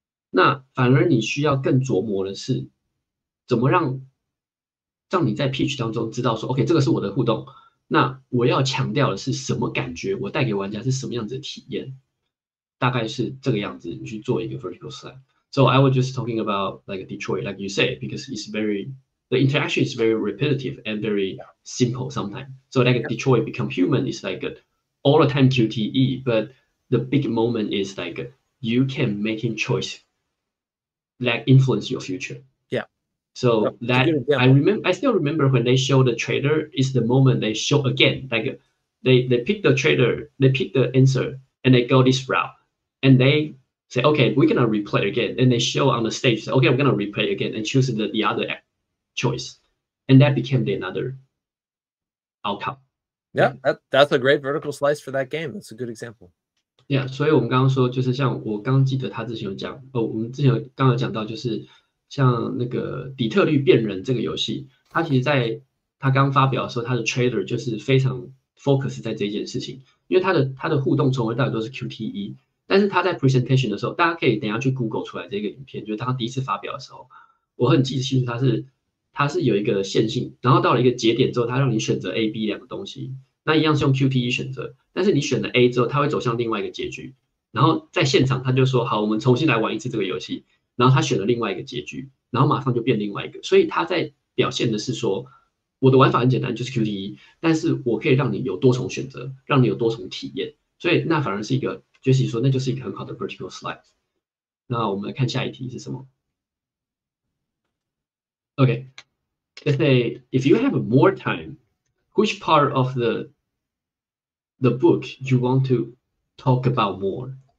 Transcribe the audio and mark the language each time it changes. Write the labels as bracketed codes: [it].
[zh] 那反而你需要更琢磨的是，怎么让你在 pitch 当中知道说 ，OK， 这个是我的互动。那我要强调的是什么感觉？我带给玩家是什么样子的体验？大概是这个样子，你去做一个 vertical slide. [en] So I was just talking about like Detroit, like you say, because the interaction is very repetitive and very simple sometimes. So like Detroit Become Human is like all the time QTE, but the big moment is like you can making choice that influence your future. So that I still remember when they show the trailer is the moment they show again, like they pick the trailer, they pick the answer, and they go this route, and they say, okay, we're gonna replay again, and they show on the stage, say, okay, we're gonna replay again, and choose the other choice, and that became the another outcome. Yeah, that's a great vertical slice for that game. That's a good example. [zh] Yeah, 所以我们刚刚说，就是像我刚刚记得他之前有讲，我们之前刚刚有讲到，就是像那个底特律变人这个游戏，它其实在他刚发表的时候，他的 trailer 就是非常 focus 在这件事情，因为他的互动从头到尾都是 QTE， 但是他在 presentation 的时候，大家可以等一下去 Google 出来这个影片，就是他第一次发表的时候，我很记得清楚，它是有一个线性，然后到了一个节点之后，它让你选择 A、B 两个东西，那一样是用 QTE 选择，但是你选了 A 之后，它会走向另外一个结局，然后在现场他就说好，我们重新来玩一次这个游戏。然后他选了另外一个结局，然后马上就变另外一个，所以他在表现的是说，我的玩法很简单，就是 QTE，但是我可以让你有多重选择，让你有多重体验，所以那反而是一个 Jesse 说，那就是一个很好的 vertical slice。那我们来看下一题是什么 [en] ？OK， let's say if you have more time, which part of the book you want to talk about more?